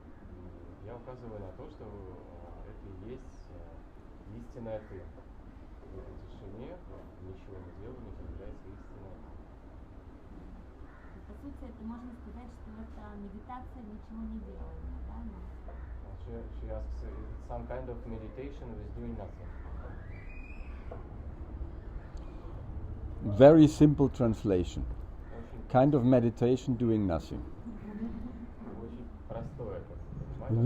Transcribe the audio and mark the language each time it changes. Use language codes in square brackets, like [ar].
[ru] И я указываю на то, что это и есть истинная ты. В этой тишине, ничего не делании, появляется истинная ты. По сути, это можно сказать, что это медитация ничего не делания, да? [en] She asks, is it some kind of meditation with doing nothing? Very simple translation. [ru] Очень, [en] Kind of meditation doing nothing. [ru] очень простое, как мы понимаем.